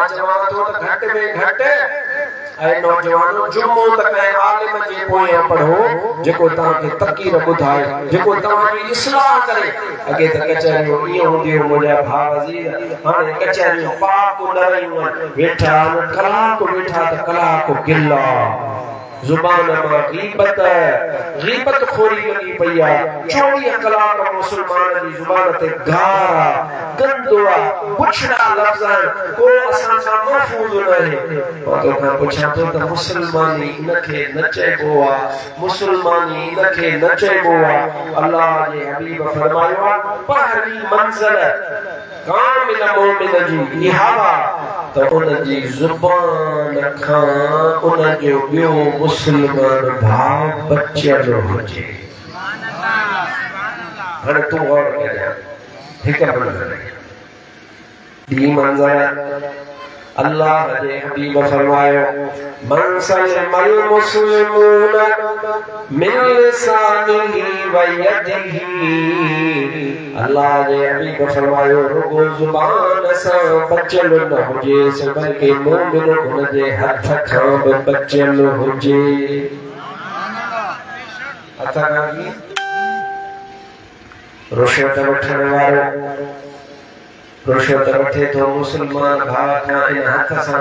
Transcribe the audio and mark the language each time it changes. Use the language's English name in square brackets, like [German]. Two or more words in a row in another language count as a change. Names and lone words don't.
[Sindhi] चवां थो त घटि में घटि ऐं नौजवानो जुमो त कंहिं आलिम जे पोयां पढ़ो जेको तव्हांखे तक़ीर ॿुधाए जेको तव्हांजी इस्लाह करे अॻे त कचहरियूं ईअं हूंदियूं मुंहिंजा भाउ अज़ीज़ हाणे कचहरियूं पाक न रहियूं आहिनि वेठा कलाक वेठा त कलाक गिला जुबान मां गीबत खोरी लगी पई आहे 24 कलाक मुसलमान जी जुबान ते गारा गंदुआ पुछड़ा लफ्ज़ को असां सां महफूज़ न आहे तो खां पुछां तो त मुसलमानी इनखे न चइबो आहे मुसलमानी इनखे न चइबो आहे अल्लाह जे हबीब फरमायो आहे पहिरीं मंज़िल कामिल मोमिन जी इहा त उन जी ज़ुबान खां उन जो ॿियो मुसलमान भाव बचियल हुजे हाणे तूं गौर कजां हिकु मंज़र ॿी मंज़र अल्लाह ने हबीब फरमायो [Arabic] من سلم المسلمون من لسانه و يده. [Sindhi] अल्लाह ने हबीब फरमायो रुगो जुबान सां बचल न हुजे से बल्कि मोमिन उन जे हथ खां बि बचल हुजे। हथ खां की रुशवत वठण वारो रुशवत वठे तो मुसलमान भाउ खां इन हथ सां